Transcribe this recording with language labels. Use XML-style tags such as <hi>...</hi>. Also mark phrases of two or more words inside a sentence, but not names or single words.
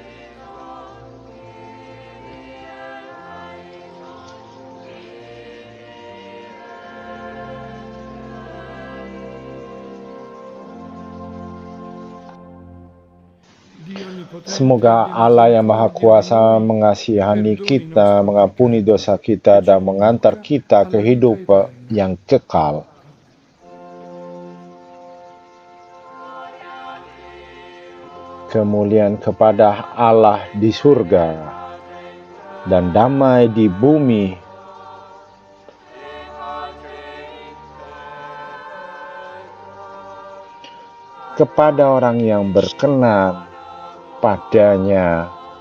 <it>Dio Onnipotente</it> <id>Semoga</id> <it>abbia</it> <id>Allah yang Maha</id> <it>misericordia di</it> <id>Kuasa</id> <it>noi,</it> <id>mengasihani</id> <it>perdoni i</it> <id>kita,</id> <it>nostri</it> <id>mengampuni</id> <it>peccati</it> <id>dosa kita,</id> <it>e ci</it> <id>dan mengantar</id> <it>conduca</it> <id>kita ke</id> <it>alla vita</it> <id>hidupan</id> <it>eterna.</it> <id>yang kekal. Kemuliaan kepada Allah di surga dan damai di bumi kepada orang yang berkenan padanya.</id>